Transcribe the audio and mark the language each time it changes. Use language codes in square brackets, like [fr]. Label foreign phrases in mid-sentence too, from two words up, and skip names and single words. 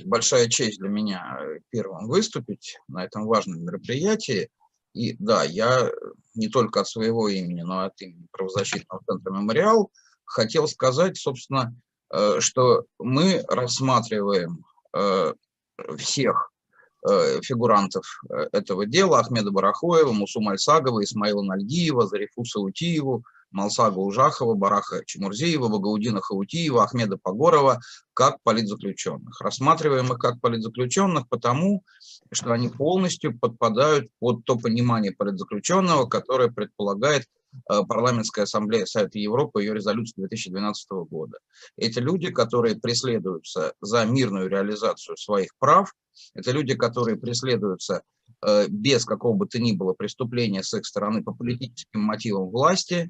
[ru] Большая честь для меня первым выступить на этом важном мероприятии. И да, я не только от своего имени, но и от имени правозащитного центра «Мемориал» хотел сказать, собственно, что мы рассматриваем всех фигурантов этого дела: Ахмеда Барахоева, Мусу Мальсагова, Исмаила Нальгиева, Зарифуса Утиеву, Малсага Ужахова, Бараха Чемурзиева, Багаудина Хаутиева, Ахмеда Погорова как политзаключенных. Рассматриваем их как политзаключенных потому, что они полностью подпадают под то понимание политзаключенного, которое предполагает Парламентская ассамблея Совета Европы, ее резолюция 2012 года. Это люди, которые преследуются за мирную реализацию своих прав, это люди, которые преследуются без какого бы то ни было преступления с их стороны по политическим мотивам власти.